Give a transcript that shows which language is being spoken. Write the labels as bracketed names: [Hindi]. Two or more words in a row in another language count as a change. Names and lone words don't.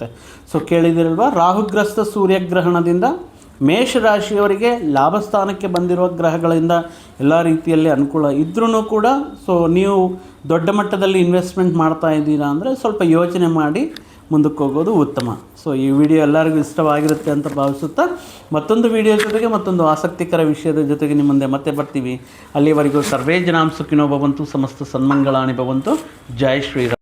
[Kannada] ಸೊ ಕೇಳಿದಿರಲ್ವ, ರಾಹುಗ್ರಸ್ತ ಸೂರ್ಯಗ್ರಹಣದಿಂದ ಮೇಷರಾಶಿಯವರಿಗೆ ಲಾಭ ಸ್ಥಾನಕ್ಕೆ ಬಂದಿರುವ ಗ್ರಹಗಳಿಂದ ಎಲ್ಲ ರೀತಿಯಲ್ಲಿ ಅನುಕೂಲ ಇದ್ರೂ ಕೂಡ ಸೊ ನೀವು ದೊಡ್ಡ ಮಟ್ಟದಲ್ಲಿ ಇನ್ವೆಸ್ಟ್ಮೆಂಟ್ ಮಾಡ್ತಾ ಇದ್ದೀರಾ ಅಂದರೆ ಸ್ವಲ್ಪ ಯೋಚನೆ ಮಾಡಿ ಮುಂದಕ್ಕೆ ಹೋಗೋದು ಉತ್ತಮ. ಸೊ ಈ ವಿಡಿಯೋ ಎಲ್ಲರಿಗೂ ಇಷ್ಟವಾಗಿರುತ್ತೆ ಅಂತ ಭಾವಿಸುತ್ತಾ ಮತ್ತೊಂದು ವಿಡಿಯೋ ಜೊತೆಗೆ ಮತ್ತೊಂದು ಆಸಕ್ತಿಕರ ವಿಷಯದ ಜೊತೆಗೆ ನಿಮ್ಮ ಮುಂದೆ ಮತ್ತೆ ಬರ್ತೀವಿ. [Sanskrit] ಅಲ್ಲಿವರೆಗೂ ಸರ್ವೇ ಜನಾಂ ಸುಖಿನೋ ಭವಂತು, ಸಮಸ್ತ ಸನ್ಮಂಗಳಾನಿ ಭವಂತು. [Hindi] ಜೈ ಶ್ರೀರಾಮ್.